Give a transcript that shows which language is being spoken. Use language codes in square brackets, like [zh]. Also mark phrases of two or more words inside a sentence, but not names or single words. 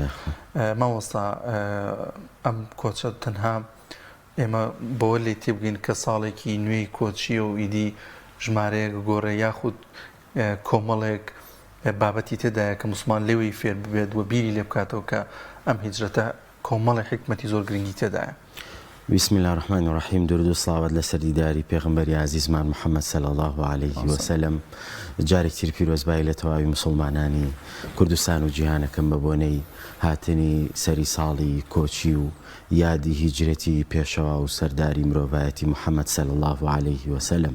[ckb] مامۆستا ئەم کۆچە تەنها ئێمە بەوە لێ تێبگەین کە ساڵێکی نوێی کۆچیە و ئیدی ژمارەیەک گۆڕێ یاخود کۆمەڵێک بابەتی تێدایە کە موسڵمان لێوەی فێر ببێت و بیری لێ بکاتەوە کە ئەم هیجرەتە کۆمەڵی حکمەتی زۆر گرنگی تێدایە. [ar] بسم الله الرحمن الرحیم. [ckb] درود و سڵاوەت لەسەر دیداری پێغەمبەری عزیزمان محەممەد [ar] صلی الله عليه وسلم. [ckb] جارێکتر پیرۆزبای لە تەواوی مسلمانانی کوردستان و جیهانەکەم بە بۆنەی هاتنی سەری ساڵی کۆچی و یادی هیجرەتی پێشەوا و سەرداری مرۆڤایەتی محەممەد [ar] صلی الله عليه وسلم.